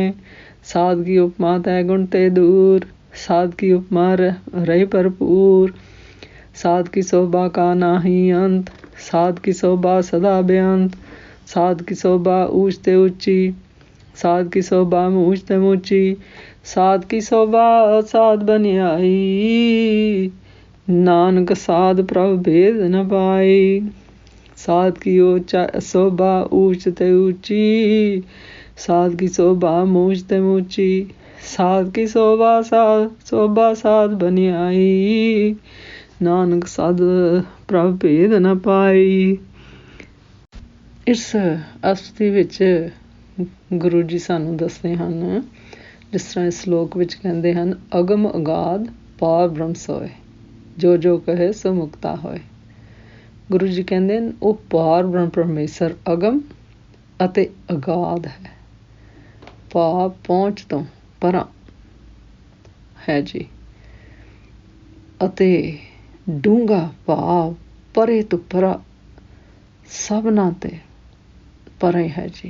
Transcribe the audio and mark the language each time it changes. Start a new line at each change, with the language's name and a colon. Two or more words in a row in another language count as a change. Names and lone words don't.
Braj: साध की उपमा तय गुण ते दूर, साध की उपमा रही भरपूर। साध की शोभा का नाही अंत, साध की शोभा सदा बेअंत। साध की शोभा ऊंच ते ऊंची, साध की शोभा ऊंच ते ऊंची। साध की शोभा साध बनी आई, नानक साध प्रभ भेद न पाई। साध की शोभा ऊंच ते ऊंची, साध की शोभा ऊंच ते ऊंची। साध की शोभा साध बनी आई, नानक साध प्रभ भेद न पाई।
Punjabi: ਇਸ ਅਸਤੁਤੀ ਵਿੱਚ ਗੁਰੂ ਜੀ ਸਾਨੂੰ ਦੱਸਦੇ ਹਨ, ਜਿਸ ਤਰ੍ਹਾਂ ਇਸ ਸ਼ਲੋਕ ਵਿੱਚ ਕਹਿੰਦੇ ਹਨ,
Braj: ਅਗਮ ਅਗਾਧ ਪਾਰ ਬ੍ਰਹਮ ਸੋਏ, ਜੋ ਜੋ ਕਹੇ ਸੋ ਮੁਕਤਾ ਹੋਏ।
Punjabi: ਗੁਰੂ ਜੀ ਕਹਿੰਦੇ ਨੇ ਉਹ ਪਾਰ ਬ੍ਰਹਮ ਪਰਮੇਸ਼ਰ ਅਗਮ ਅਤੇ ਅਗਾਧ ਹੈ, ਭਾਵ ਪਹੁੰਚ ਤੋਂ ਪਰਾਂ ਹੈ ਜੀ, ਅਤੇ ਡੂੰਘਾ ਭਾਵ ਪਰੇ ਤੋਂ ਪਰਾ ਸਭਨਾਂ 'ਤੇ ਪਰੇ ਹੈ ਜੀ।